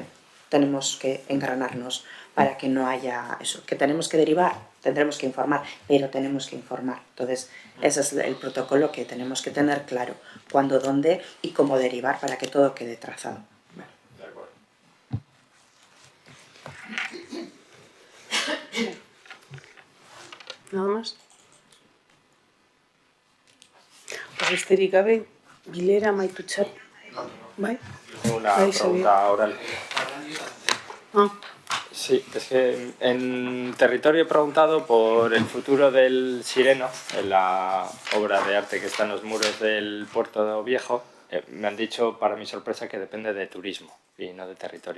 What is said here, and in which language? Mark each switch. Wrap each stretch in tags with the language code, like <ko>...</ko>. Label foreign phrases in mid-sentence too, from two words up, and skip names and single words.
<es>Tenemos que engranarnos para que no haya eso, que tenemos que derivar, tendremos que informar, pero tenemos que informar. Entonces, ese es el protocolo que tenemos que tener claro, cuándo, dónde y cómo derivar para que todo quede trazado. De acuerdo. Nada más.</es> <eu>Besterik gabe, bilera amaitutzat. Bai?</eu> <es>Una</es> <eu>Bai,</eu> <es>pregunta oral. Ah, Sí, es que en territorio he preguntado por el futuro del Sireno, en la obra de arte que está en los muros del Puerto Viejo. Me han dicho, para mi sorpresa, que depende de turismo y no de territorio.</es>